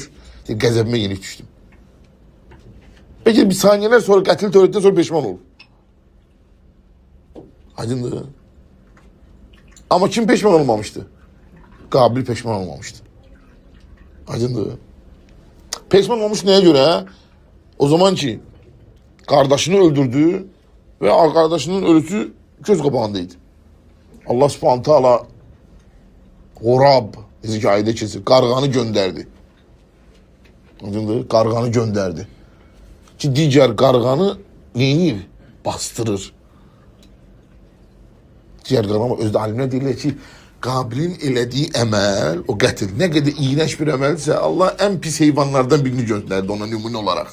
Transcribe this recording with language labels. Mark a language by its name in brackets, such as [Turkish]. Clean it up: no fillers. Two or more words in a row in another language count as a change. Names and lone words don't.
[Azerbaijani] Qəzəbimə yenik düşdüm. Peki bir saniyeler sonra qətl törətdən sonra peşman olur. Aydındır. [Turkish] Ama kim peşman olmamıştı? Qabil peşman olmamıştı. Aydındır. Peşman olmuş neye göre? O zaman ki kardeşini öldürdü ve kardeşinin ölüsü [Azerbaijani] göz qabağındaydı. Allah Subhanahu taala Qorab, necə ki ayədə keçir, qarğanı göndərdi. Aydındır. Qarğanı göndərdi. Ki digər qarğanı neyir? Bastırır. Digər qarğanı özdə alimlər deyirlər ki, Qabilin elədiyi əməl, o qətl, nə qədər iğnəş bir əməldirsə, Allah ən pis heyvanlardan birini göndərdi ona nümunə olaraq.